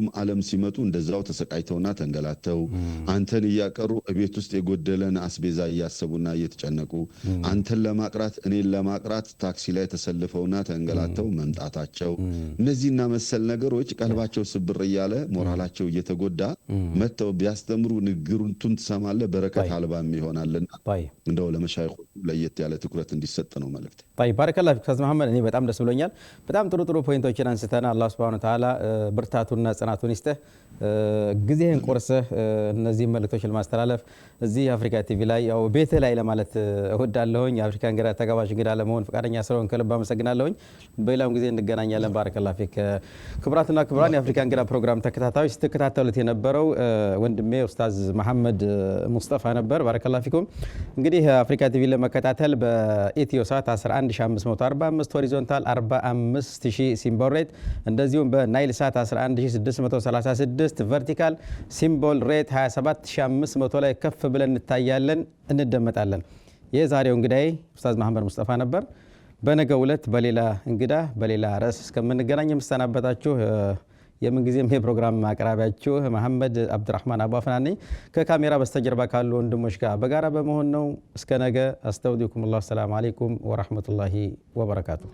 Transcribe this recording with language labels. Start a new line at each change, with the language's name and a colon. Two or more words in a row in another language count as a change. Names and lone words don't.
Amharic: ዓለም ሲመጡ እንደዛው ተሰቃይተውና ተንገላተው አንተን ያቀሩ እቤት ውስጥ የጎደለን አስቤዛ ያያሰቡና እየተጨነቁ አንተን ለማቅራት እኔን ለማቅራት ታክሲ ላይ ተሰልፈውና ተንገላተው መምጣታቸው እነዚህና መሰል ነገሮች ቀልባቸው ስብር ይያለ ሞራላቸው እየተጎዳ መተው ቢያስተምሩ ንግሩንቱን ተሰማለ በረከት አልባም ይሆናልና እንደው ለመሻይኾቹ ለየት ያለ ትኩረት እንዲሰጥ ነው መልእክት
Arabic: طيب بارك الله فيك استاذ محمد
Amharic: እኔ በጣም ደስ ብሎኛል በጣም ጥሩ ፖይንቶችን አንስተና አላህ
Arabic: سبحانه وتعالى
Amharic: ብርታቱና ጽናቱን ይስጥህ ጊዜህን ቆርሰህ እነዚህ መልእክቶች ለማስተላለፍ እዚህ አፍሪካ ቲቪ ላይ ያው ቤት ላይ ለማለት እወዳለሁኝ የአፍሪካ እንግዳ ተጋባዥ እንግዳ ለመሆን ፈቃደኛ ስለሆንክ ከልብ አመሰግናለሁኝ በሌላም ጊዜ እንገናኛለን
Arabic: بارك الله فيك
Amharic: ክብራትና ክብራን የአፍሪካ እንግዳ ፕሮግራም ተከታታዮች ስትከታተሉት የነበረው ወንድሜ ኡስታዝ መሐመድ ሙስጠፋ ነበር
Arabic: بارك الله فيكم
Amharic: እንግዲህ አፍሪካ ቲቪ ለመከታተል በኢትዮ ሳት 11545 ሆሪዞንታል 45000 ሲምቦል ሬት እንደዚሁም በናይል ሳት 11636 ቨርቲካል ሲምቦል ሬት 27500 ላይ ከፍ ብለን እንታያለን እንደመጣለን የዛሬው እንግዳይ ኡስታዝ መሐመድ ሙስጠፋ ነበር በነገው ዕለት በሌላ እንግዳ በሌላ ርዕስ እስከምንገናኝ የምሰናበታችሁ የምን ጊዜም የፕሮግራም አቅራቢያችሁ መሐመድ አብዱራህማን አባፈናኒ ከካሜራ በስተጀርባ ካሉ ወንድሞች ጋር በጋራ በመሆን ነው እስከ ነገ
Arabic: أستودعكم الله السلام عليكم ورحمة الله وبركاته